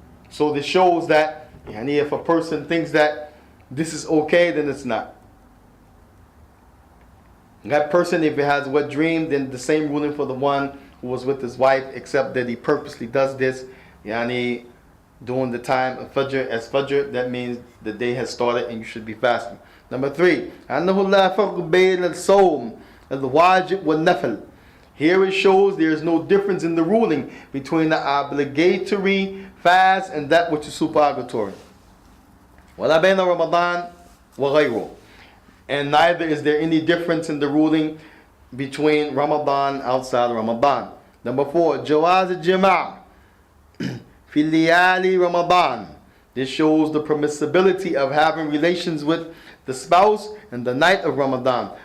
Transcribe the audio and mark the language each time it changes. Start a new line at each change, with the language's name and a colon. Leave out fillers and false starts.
English: So this shows that if a person thinks that this is okay, then it's not. That person, if he has a wet dream, then the same ruling for the one who was with his wife, except that he purposely does this during the time of Fajr. As Fajr, that means the day has started and you should be fasting. Number 3,
Arabic: أنه لا فرق بين الصوم الواجب والنفل.
English: Here it shows there is no difference in the ruling between the obligatory fast and that which is supererogatory.
Arabic: ولا بين رمضان وغيره.
English: And neither is there any difference in the ruling between Ramadan outside Ramadan. Number 4,
Arabic: جواز الجماع في ليالي Ramadan.
English: This shows the permissibility of having relations with the spouse in the night of Ramadan.